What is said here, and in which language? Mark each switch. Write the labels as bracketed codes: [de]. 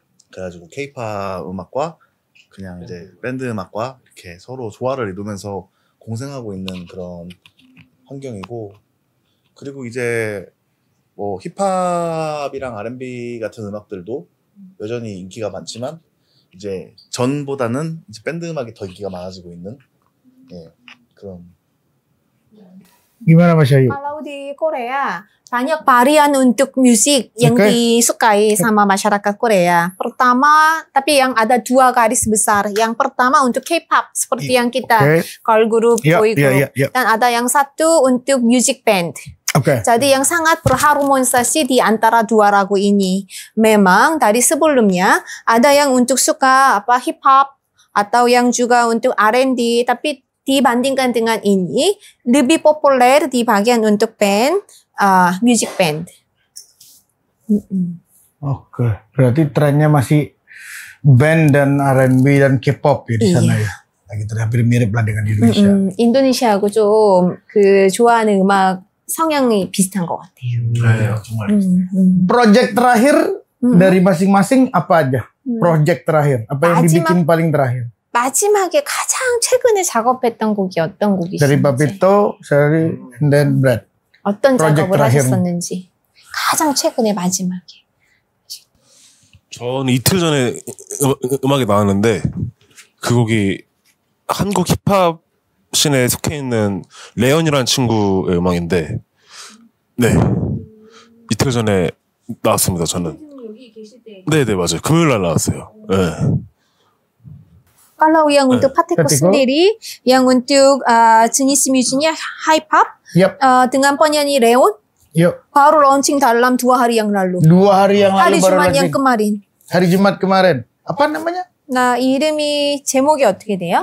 [ko] 그래가지고 케이팝 음악과 그냥 이제 밴드 음악과 이렇게 서로 조화를 이루면서 공생하고 있는 그런 환경이고, 그리고 이제 뭐 힙합이랑 R&B 같은 음악들도 여전히 인기가 많지만 이제 전보다는 이제 밴드 음악이 더 인기가 많아지고 있는 그런. [id] Gimana Mas Ayu? Kalau di Korea banyak varian untuk musik yang disukai sama masyarakat Korea. Pertama, tapi yang ada dua garis besar. Yang pertama untuk K-pop seperti yang kita girl group, boy group, dan ada yang satu untuk music band. Jadi yang sangat berharmonisasi di antara dua lagu ini. Memang dari sebelumnya ada yang untuk suka hip hop atau yang juga untuk R&B, tapi dibandingkan dengan ini lebih populer di bagian untuk band, music band. Oke, berarti trennya masih band dan R&B dan K-pop ya di sana ya. Lagi hampir mirip lah dengan Indonesia. [ko] 인도네시아하고 좀 좋아하는 음악 성향이 비슷한 것 같아요. 정말. [id] Project terakhir dari masing-masing apa aja? Project terakhir, apa yang dibikin paling terakhir? [ko] 마지막에 가장 최근에 작업했던 곡이 어떤 곡이신지. [id] Dari Papito, Sherry, [en] and then [id] Brad. [ko] 어떤 작업을 하셨었는지. 가장 최근에 마지막에. 저는 이틀 전에 음악이 나왔는데 그 곡이 한국 힙합 씬에 속해 있는 레온이라는 친구의 음악인데, 네, 이틀 전에 나왔습니다. 저는. 여기 계실 때. 네네 맞아요. 금요일 날 나왔어요. 네. [id] Kalau yang untuk Pateko sendiri, yang untuk jenis musiknya hip hop, dengan penyanyi Leon, baru launching dalam 2 hari yang lalu. 2 hari yang lalu hari baru Jumat launching. yang kemarin. Hari Jumat kemarin. Apa namanya? [ko] Nah, 이름이 제목이 어떻게 돼요?